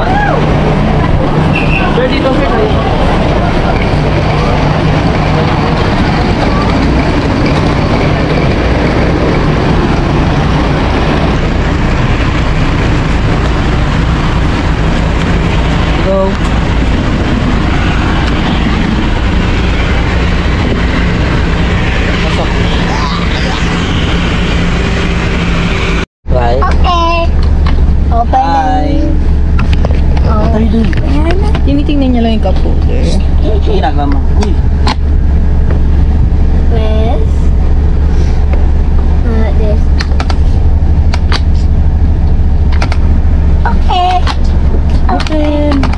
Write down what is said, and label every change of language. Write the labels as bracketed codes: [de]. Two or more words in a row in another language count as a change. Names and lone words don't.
[tl] Sir, dito, sir. Go. Pasok. [en] Right. Okay. Open na. Hi. What are you doing? [tl] Tinitingnan niya lang yung [en] cup holder. [tl] Ginagawa mo. Uy. [en] Press. This. Okay. Open!